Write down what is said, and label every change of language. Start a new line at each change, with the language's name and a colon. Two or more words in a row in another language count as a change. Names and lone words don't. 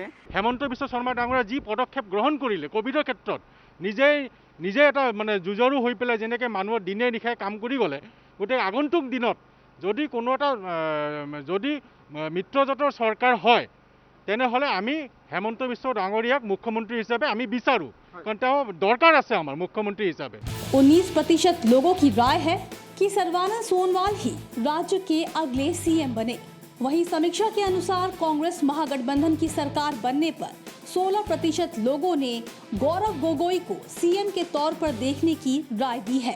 Assamese: হেমন্ত বিশ্ব শৰ্মা ডাঙৰীয়া যি পদক্ষেপ গ্ৰহণ কৰিলে ক'ভিডৰ ক্ষেত্ৰত নিজে এটা মানে যুঁজৰু হৈ পেলাই যেনেকৈ মানুহৰ দিনে নিশাই কাম কৰি গ'লে, গতিকে আগন্তুক দিনত যদি কোনো এটা যদি মিত্ৰজোঁটৰ চৰকাৰ হয় তেনেহ'লে আমি হেমন্ত বিশ্ব ডাঙৰীয়াক মুখ্যমন্ত্ৰী হিচাপে আমি বিচাৰোঁ, কাৰণ তেওঁ দৰকাৰ আছে আমাৰ মুখ্যমন্ত্ৰী হিচাপে।
Hindi: 19% लोगों की राय है कि सर्बानंद सोनोवाल ही राज्य के अगले सीएम बने। वहीं समीक्षा के अनुसार कांग्रेस महागठबंधन की सरकार बनने पर 16% लोगों ने गौरव गोगोई को सीएम के तौर पर देखने की राय दी है।